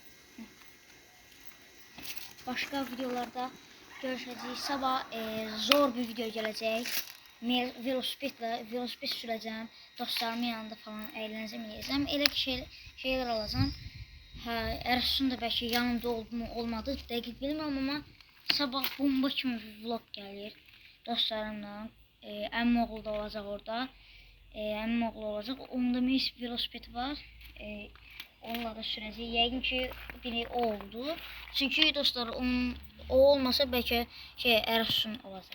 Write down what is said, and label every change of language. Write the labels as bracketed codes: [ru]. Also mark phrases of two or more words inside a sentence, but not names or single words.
[tr] Başka videolarda görüşeceğiz. Sabah zor bir video gelecek. Velosiped süreceğim. Dostlarımın yanında falan eğleneceğim. [az] Elə ki [tr] şeyler alacağım. Ersun da belki yanımda oldu mu olmadı. [az] Dəqiq bilmirəm, ama sabah bomba kimi bir vlog gəlir. Dostlarımla. Əmmim oğlu da olacaq orada. Əmmim oğlu olacaq. Onda mis velosiped var. [tr] Onunla da süreceğiz. [az] Yəqin ki biri o oldu. Çünkü dostlar o olmasa belki Ersun olacaq.